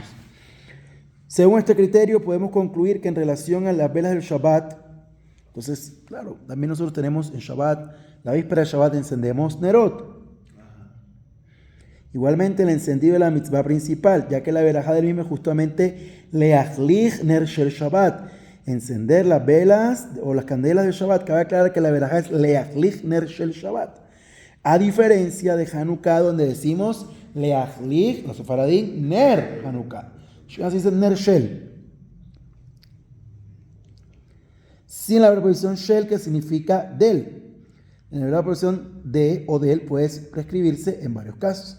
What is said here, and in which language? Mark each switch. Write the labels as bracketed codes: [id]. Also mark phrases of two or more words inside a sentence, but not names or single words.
[es] Según este criterio, podemos concluir que en relación a las velas del Shabbat, entonces, claro, también nosotros tenemos en Shabbat, la víspera de Shabbat encendemos Nerot. Igualmente el encendido de la mitzvah principal, ya que la verajá del mismo es justamente [he] להדליק נר של שבת, [es] encender las velas o las candelas del Shabbat. Cabe aclarar que la verajá es [he] להדליק נר של שבת, [es] a diferencia de Hanukkah, donde decimos leachlich, los sefaradín, [he] נר חנוכה. [es] Así dice [he] נר של. [es] Sin la preposición shel, que significa del. En la preposición de o del puede prescribirse en varios casos.